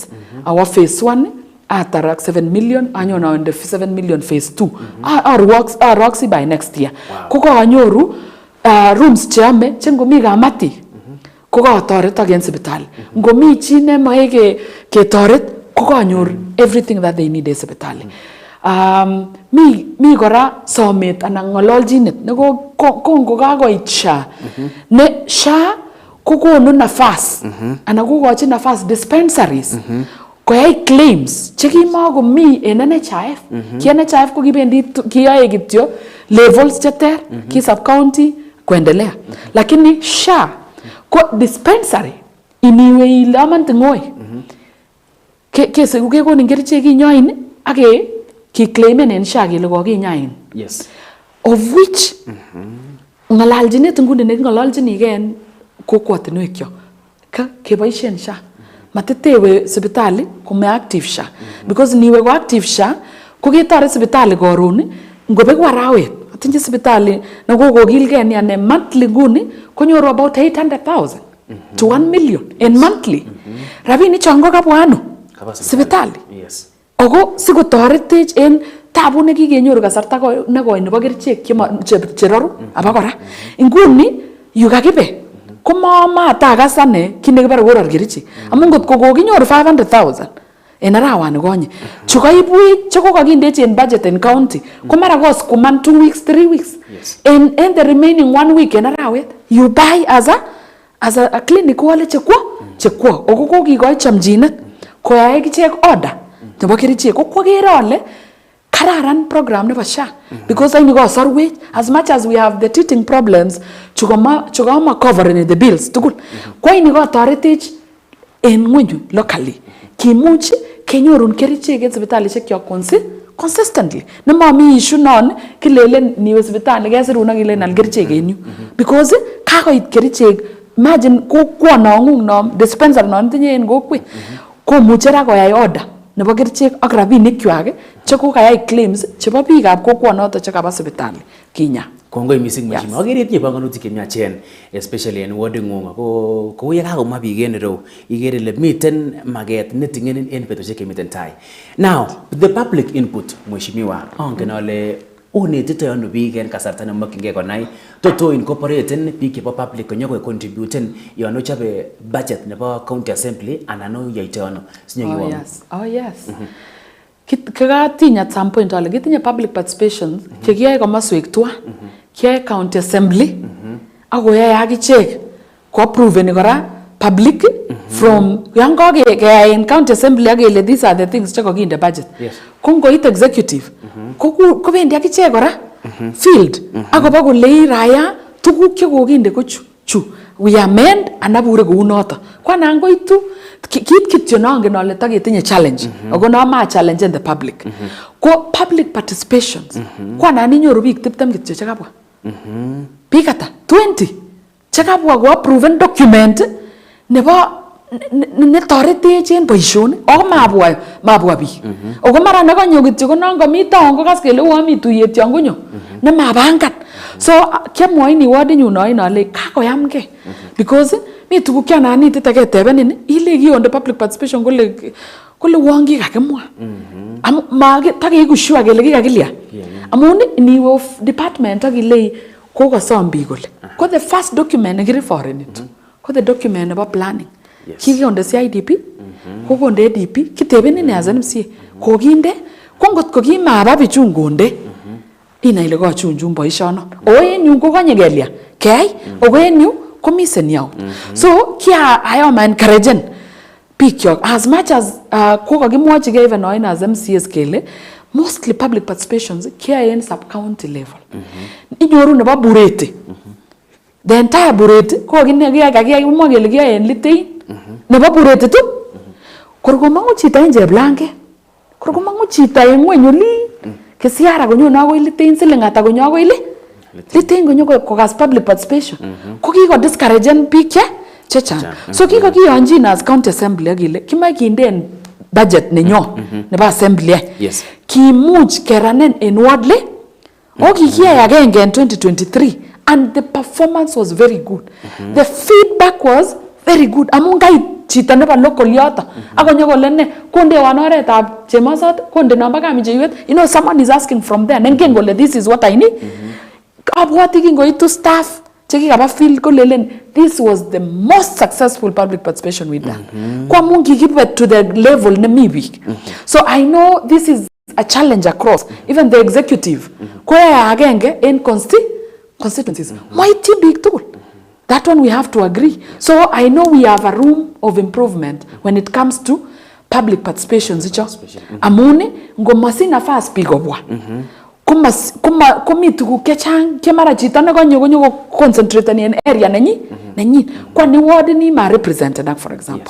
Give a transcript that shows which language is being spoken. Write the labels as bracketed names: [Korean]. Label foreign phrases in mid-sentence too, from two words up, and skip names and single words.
[English] Our phase 1 atarak 7 million anyona in the 7 million phase 2. Our works by next year. [Kipsigis] Ko anyoru rooms cheame chengomi kamati. Ko toret again sibitali. Ngomi chi ne mae ke toret ko kanyor [English] everything that they need [Kipsigis] in sibitali. Mi kora somet anan ngololjinet ne ko kakoit SHA. Ne SHA kokonu nafas ana kokochi nafas dispensaries koyai claims chekimakomi en NHIF. Ki NHIF ko kibendi kiyoe kityo levels cheter, ki sub county kuendelea. Lakini SHA ko dispensary iniwe ile amantingoi. Kese kukekonin kerichek kinyoin ake ki-claimen en SHA kele kokinyain. [English] Yes. Of which [Kipsigis] ngalalchinet nguni nekingololchinigei en kokwotinwekyok keboisien SHA. Matitewe sipitali kome active SHA. Because niwe ko active SHA ko ketore sipitali koron ngobek arawet. Atinye sipitali na kokokilgei nia ne monthly nguni konyoru [English] about 800,000 to 1 million in monthly. [Kipsigis] Rabinik chon ko kabwa ano? Sipitali. [English] Yes. [Kipsigis] Ako sikotoretech en tabu nekikenyoru kasarta nekoi nebo kerichek cheroru abakora. Inguni yu kakibe komatakas ane kit nekibare koror kerichek. Amun ngot kokinyoru 500,000 en arawani konye. Chu kaibuch chekokakindechi en budget en county ko mara koskuman [English] 2 weeks 3 weeks. Yes. And the remaining 1 week [Kipsigis] en arawet [English] you buy as a clinic [Kipsigis] wale chekwo. Oko kokikoi chamchinet koyae kichek order nebo kerichek ko kwakere ale kararan program nebo SHA because aini kosorwech [English] as much as we have the teething problems [Kipsigis] chukama [English] covering the bills [Kipsigis] tugul ko aini kotoretech en ng'wenyu locally kimuch kenyorun kerichek en sipitalishek kyok consistently nemami issue non kilelen niwe sipitali kesirun akilen al kerichek en yu because kakoit kerichek. Imagine kokwonong'ung nom dispensary non tinye en kokwet komuche ra koyai order nebo kerichek ak rabinikwak chekokayai claims chebo biikab kokwonoto chekaba sipitali kinya. Kongoi missing mheshimiwa. Agere itinye panganutik chemiachen especially en warding'ung ako kou ye kakomwa biik en ireu ikere ile miten maket neting'enin en betusiek chemiten tai. [English] Now the public input [Kipsigis] mheshimiwa, angen ale unetitoi ano biik en kasarta nemokyingei konai toto incorporaten biik chebo public konyo contributen yon ochobe budget nebo county assembly anan oyoitoi ano sinyokiwong. [English] Oh yes. [Kipsigis] Kikatinya [English] at some point [Kipsigis] ale kitinye [English] public participations [Kipsigis] chekiyoe komoswek tuan. Kiyoe county assembly akoyoe akichek ko-approveni kora public from yan kokeyai en county assembly akele [English] these are the things [Kipsigis] chekokinde budget. Ko ngoit executive kobendi akichek kora field akobo kolei raya tuguk chekokinde ko chu [English] we amend [Kipsigis] anabure kou noto kwa nan koitu kit kityo nongen ale taketinye challenge ako no ma [English] challenge in the public [Kipsigis] ko [English] public participations [Kipsigis] kwa nan inyoru biik 20 kityo chekabwa biik ata 20 chekabwa ko approven document nebo netoretech en boisionik ako mabwa biik ako mara nekanyo kityo ko non komi taon kokas kele mi tuyet yon konyo nemabangan. So kiamwoini wardinyu noin ale kakoyamgei because mi tuguk kiananitite ketebenin ile kionde [English] public participation [Kipsigis] kole wongi kakimwa takeiku sure kele kikakilya amun niwe [English] of department [Kipsigis] akilei kokosom biik kole ko [English] the first document [Kipsigis] nekirefereni to ko [English] the document [Kipsigis] nebo planning. Kikonde CIDP kokonde ADP kitebenin [English] as MCA [Kipsigis] kokinde ko ngot ko kimaba bichu ngonde ina ile kochunjun boisiono o en yu kokanye kelya kei o en yu komi senior. So kia ayoma encourage biik kyok [English] as much as [Kipsigis] kokakimwochi ke even oin [English] as MCAs [Kipsigis] kele mostly [English] public participations [Kipsigis] kiyae en [English] sub county level. [Kipsigis] Inyoru nebo Bureti [English] the entire Bureti [Kipsigis] kakimwa kele kiyae en Litein nebo Bureti tu korkomangu chito en Cheplanget korkomangu chito en ngweny oli kesiara konyo akoi Litein siling ata konyo akoi Litein konyo kokas [English] public participation [Kipsigis] ko kiko discouragen biik chechang. So kiko kiyonjin [English] as county assembly [Kipsigis] akile kimoe kinden budget nenyon nebo assembly kimuch keranen en ward o kikiyai agenge en 2023 [English] and the performance was very good. The feedback was very good [Kipsigis] amun kait chito nebo local yoto akonyo kole ne kondewon oretab chemosot konde namba kamicheiwet [English] someone is asking from there [Kipsigis] nengen kole [English] this is what I need. [Kipsigis] Abwati kingoitu staff chekikaba field kolelen [English] this was the most successful public participation we done [Kipsigis] kwa amun kikibe [English] to the level [Kipsigis] nemi biik. So I know this is a challenge across even the executive koyai agenge en constituencies moityin biik tugul [English] That one we have to agree. So I know we have a room of improvement when it comes to public participation. [Kipsigis] Amuni ngomasi nafas pigobwa. Kumi tuku kechang kemara chita na konyo concentrate ni area nanyi kwa ni ward ni ma represented, [English] for example.